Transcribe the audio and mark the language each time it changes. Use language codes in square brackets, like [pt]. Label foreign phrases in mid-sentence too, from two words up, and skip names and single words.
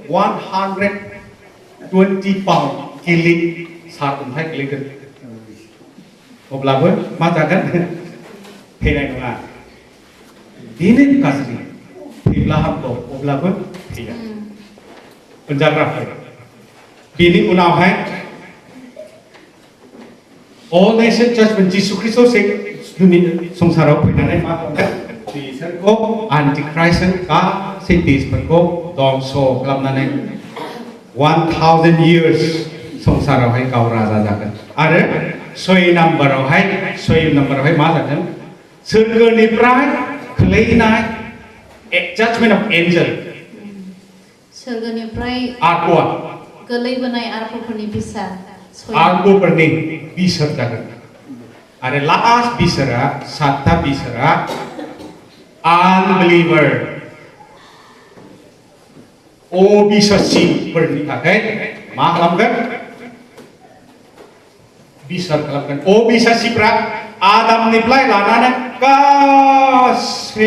[brx] 120 पाउन्ड किलिं सार अन्थाइ गोलैगोन अब्लाबो मा जागोन थैनाय नङा बेनो गाज्रि थैब्ला हामगौ अब्लाबो थैया मोनजाग्राफोर बेनि उनावहाय [en] All nation judgment [brx] जिसु ख्रिस्ट'आ संसाराव फैनानै मा खालामगोन बिसोरखौ आन्टिक्राइस्टजों गासै देशफोरखौ दंस' खालामनानै 1000 years संसारावहाय गाव राजा जागोन आरो 6 नाम्बारावहाय मा जागोन सोरगोनिफ्राय खोलैनाय [en] judgment of angel [brx] सोरगोनिफ्राय आत्मा गोलैबोनाय आत्माफोरनि बिसार आत्माफोरनि बिसार जागोन आरो लास्ट बिसारा सातथा बिसारा unbeliever अबिश्वासिफोरनि थाखाय मा खालामगोन बिसार खालामगोन अबिश्वासिफ्रा आदामनिफ्राय लानानै गासै